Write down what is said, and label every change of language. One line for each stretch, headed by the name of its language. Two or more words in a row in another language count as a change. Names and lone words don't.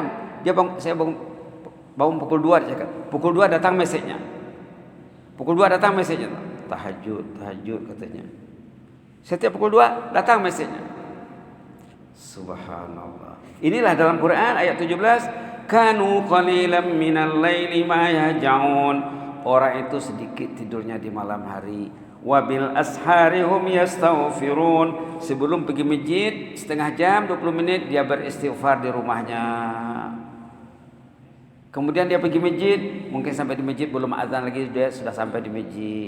Malay: Saya bangun pukul 2 dia cakap. Pukul 2 datang mesejnya. Pukul 2 datang mesejnya. Tahajud katanya. Setiap pukul 2 datang mesejnya. Subhanallah. Inilah dalam Quran ayat 17,
Arabic: كانوا قليلا من الليل ما يهجعون.
Malay: Orang itu sedikit tidurnya di malam hari.
Arabic: وبالأسحار هم يستغفرون.
Malay: Sebelum pergi masjid setengah jam 20 menit dia beristighfar di rumahnya. Kemudian dia pergi masjid, mungkin sampai di masjid belum azan lagi dia sudah sampai di masjid.